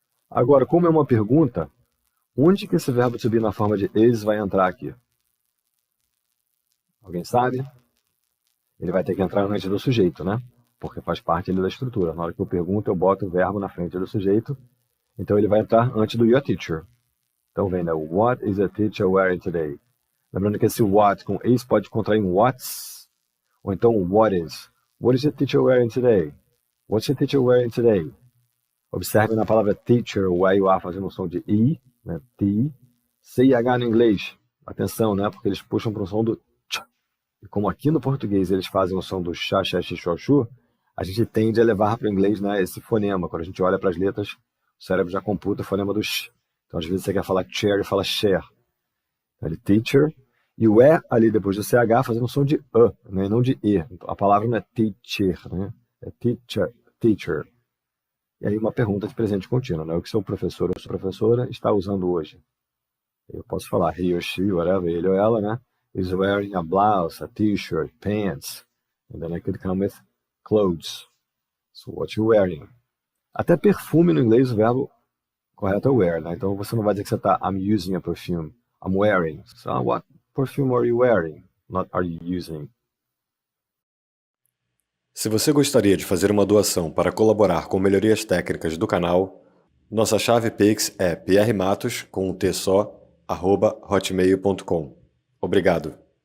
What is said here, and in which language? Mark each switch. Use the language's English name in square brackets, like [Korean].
[Portuguese] Agora, como é uma pergunta, onde que esse verbo to be na forma de is vai entrar aqui? Alguém sabe? Ele vai ter que entrar antes do sujeito, né? Porque faz parte ali da estrutura. Na hora que eu pergunto, eu boto o verbo na frente do sujeito. Então ele vai entrar antes do your teacher. Então vem, né? [English] What is a teacher wearing today? [Portuguese] Lembrando que esse what com is pode contrair em what's. Ou então [English] what is. What is your teacher wearing today? What's your teacher wearing today? [Portuguese] Observe na palavra teacher, o E e o A fazendo o som de I, né? T. C e H no inglês. Atenção, né? Porque eles puxam para o som do tch. E como aqui no português eles fazem o som do chá, xé, xi, xó, xu, a gente tende a levar para o inglês, né, esse fonema. Quando a gente olha para as letras, o cérebro já computa o fonema do sh. Então, às vezes, você quer falar chair e fala share. Então, ele teacher. E o E ali depois do CH fazendo um som de E, né, não de E. Então, a palavra não é teacher, né? É teacher, teacher. E aí uma pergunta de presente contínuo, né? O que seu professor ou sua professora está usando hoje? Eu posso falar [English] he or she, whatever, [Portuguese] ele ou ela, né? [English] Is wearing a blouse, a t-shirt, pants. And then I could come with clothes. So what you wearing? [Portuguese] Até perfume no inglês o verbo correto é wear, né? Então você não vai dizer que você está [English] I'm using a perfume. I'm wearing. So what perfume are you wearing? Not are you using. [Portuguese] Se você gostaria de fazer uma doação para colaborar com melhorias técnicas do canal, nossa chave Pix é prmatos, com um T só, @hotmail.com. Obrigado.